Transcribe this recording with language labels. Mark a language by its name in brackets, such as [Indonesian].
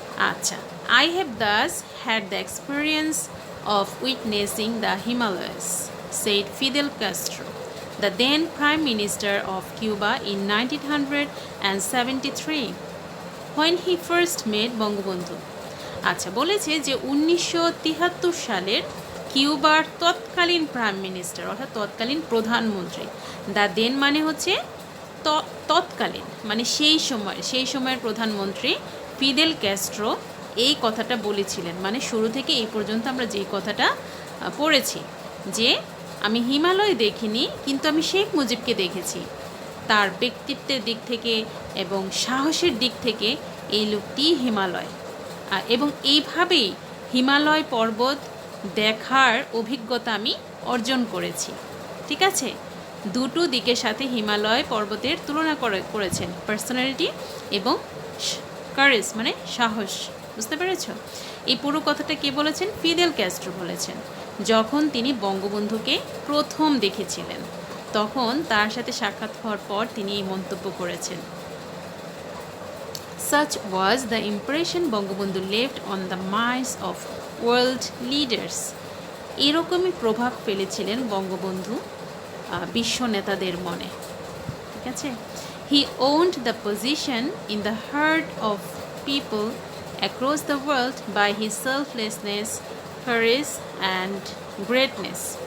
[English] আচ্ছা, I have thus had the experience of witnessing the Himalayas, said Fidel Castro, the then Prime Minister of Cuba in 1973, when he first met Bangabandhu. [Bangla] আচ্ছা, বলেছে যে 1973 সালের কিউবার তৎকালীন prime minister, অর্থাৎ তৎকালীন প্রধানমন্ত্রী, দ্য দেন মানে হচ্ছে তৎকালীন, মানে সেই সময়ের প্রধানমন্ত্রী ফিদেল ক্যাস্ট্রো এই কথাটা বলেছিলেন। মানে শুরু থেকে এই পর্যন্ত আমরা যেই কথাটা পড়েছি, যে আমি হিমালয় দেখিনি, কিন্তু আমি শেখ মুজিবকে দেখেছি। তার ব্যক্তিত্বের দিক থেকে এবং সাহসের দিক থেকে এই লোকটি হিমালয়, এবং এইভাবেই হিমালয় পর্বত দেখার অভিজ্ঞতা আমি অর্জন করেছি। ঠিক আছে, দুটো দিকের সাথে হিমালয় পর্বতের তুলনা করেছেন, পার্সোনালিটি এবং কারেজ মানে সাহস। বুঝতে পেরেছ? এই পুরো কথাটা কে বলেছেন? ফিদেল ক্যাস্ট্রো বলেছেন, যখন তিনি বঙ্গবন্ধুকে প্রথম দেখেছিলেন, তখন তার সাথে সাক্ষাৎ হওয়ার পর তিনি এই মন্তব্য করেছেন। [English] Such was the impression Bangabandhu left on the minds of world leaders. [Bangla] এরকমই প্রভাব ফেলেছিলেন বঙ্গবন্ধু বিশ্ব নেতাদের মনে। ঠিক আছে, [English] he owned the position in the heart of people across the world by his selflessness, courage and greatness.